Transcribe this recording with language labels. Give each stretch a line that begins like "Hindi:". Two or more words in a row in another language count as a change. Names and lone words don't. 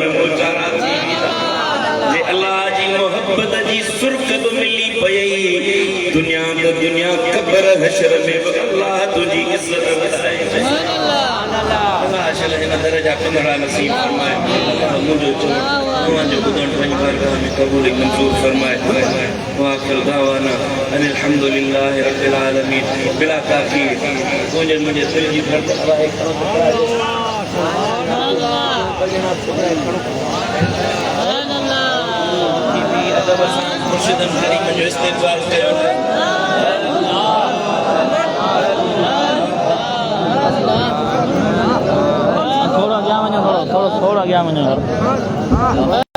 Sindhi: मोचारा थी वेंदा जे अल्लाह जी मोहब्बत जी सुर्ख बि मिली पई दुनिया त दुनिया क़ब्र हशर में बि अल्लाह तुंहिंजी इज़त वधाए अल्लाह शल हिन दर जा पंदिड़ा नसीब फरमाए अल्लाह मुंहिंजो चओ तव्हांजो ॿुधण पंहिंजी बारगाह में क़बूल मंज़ूर फरमाए
Arabic: وآخر دعوانا أن الحمد لله رب العالمين
Sindhi: बिला ताक़ीद मुंहिंजे दिल जी धड़कन आहे अदब सां मुर्शिदन करीम जो इस्तक़बाल कयो
Hindi: थोड़ा गया मैंने थोड़ा गया मैंने